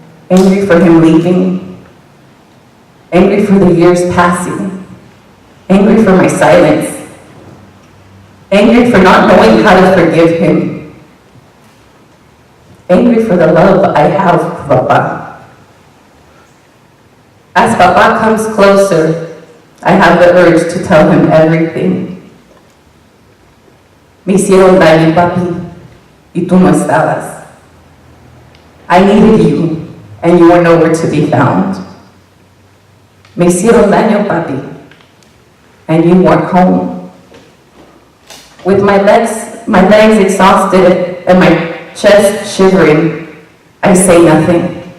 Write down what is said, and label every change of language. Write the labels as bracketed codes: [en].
[en] Angry for him leaving, angry for the years passing, angry for my silence, angry for not knowing how to forgive him, angry for the love I have for Papa. As Papa comes closer, I have the urge to tell him everything. [es] Me hicieron daño, papi, y tú no estabas. [en] I needed you, and you were nowhere to be found. Me hicieron daño, papi, and you weren't home. With my legs exhausted and my chest shivering, I say nothing.